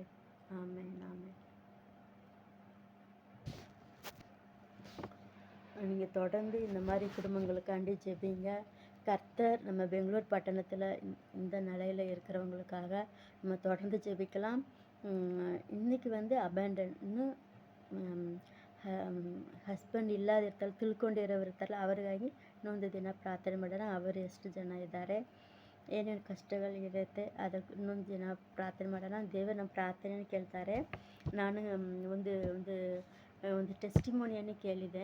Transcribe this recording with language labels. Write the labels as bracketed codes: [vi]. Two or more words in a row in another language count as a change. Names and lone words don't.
[ta] ஆமென் ஆமென். நீங்கள் தொடர்ந்து இந்த மாதிரி குடும்பங்களுக்காண்டி ஜெபிங்க. கர்த்தர் நம்ம பெங்களூர் பட்டணத்தில் இந்த நிலையில் இருக்கிறவங்களுக்காக நம்ம தொடர்ந்து ஜெபிக்கலாம். இன்றைக்கி வந்து [kn] ಅಬ್ಯಾಂಡನ್ ಇನ್ನು ಹಸ್ಬೆಂಡ್ ಇಲ್ಲದಿರ್ತಾರೆ, ತಿಳ್ಕೊಂಡಿರೋರಿರ್ತಾರಲ್ಲ ಅವ್ರಿಗಾಗಿ ಇನ್ನೊಂದು ದಿನ ಪ್ರಾರ್ಥನೆ ಮಾಡೋಣ. ಅವರು ಎಷ್ಟು ಜನ ಇದ್ದಾರೆ, ಏನೇನು ಕಷ್ಟಗಳಿರುತ್ತೆ ಅದಕ್ಕೆ ಇನ್ನೊಂದು ದಿನ ಪ್ರಾರ್ಥನೆ ಮಾಡೋಣ. ದೇವರು ನಮ್ಮ ಪ್ರಾರ್ಥನೆಯನ್ನು ಕೇಳ್ತಾರೆ. ನಾನು ಒಂದು ಒಂದು ಒಂದು ಟೆಸ್ಟಿಮೋನಿಯನ್ನು ಕೇಳಿದೆ.